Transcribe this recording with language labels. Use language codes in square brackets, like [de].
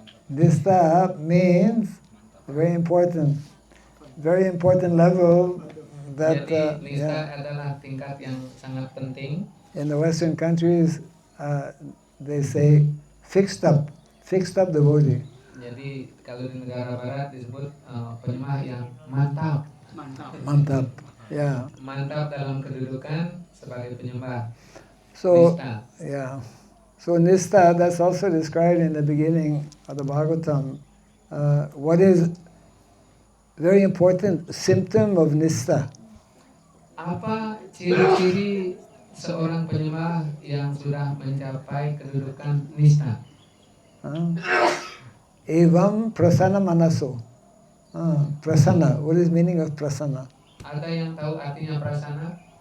[en] Nista means very important level that [id] jadi nista adalah tingkat yang sangat penting. [en] in the Western countries they say fixed up devotee. [id] Jadi kalau di negara barat disebut penyembah yang mantap. Mantap. Yeah. Mantap dalam kedudukan sebagai penyembah. [en] So [sa] Nista. [en] yeah. So Nista, that's also described in the beginning of the Bhagavatam. What is very important symptom of Nista? [id] Apa ciri-ciri seorang penyembah yang sudah mencapai kedudukan nista. [sa] Evam prasana manaso. Prasana. [en] What is meaning of prasana? [id] Ada yang tahu artinya prasana?